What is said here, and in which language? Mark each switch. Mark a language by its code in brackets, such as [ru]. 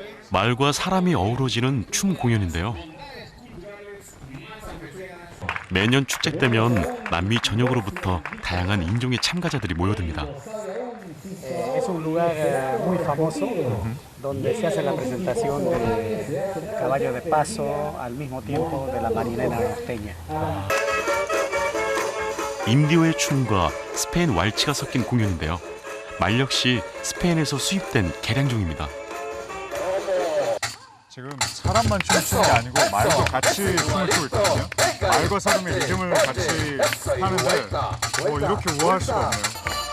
[ko] 말과 사람이 어우러지는 춤 공연인데요. 매년 축제 때면 남미 전역으로부터 다양한 인종의 참가자들이 모여듭니다. [es] Es un lugar muy famoso donde se hace la presentación de caballo de paso al mismo tiempo de la marinera norteña. [ko] 인디오의 춤과 스페인 왈츠가 섞인 공연인데요. 말 역시 스페인에서 수입된 개량종입니다. 지금 사람만 춤을 추는 게 아니고 말도 같이 춤을 추고 있거든요. 말과 사람의 리듬을 같이 하는데 이렇게 우아할 수가 없네요.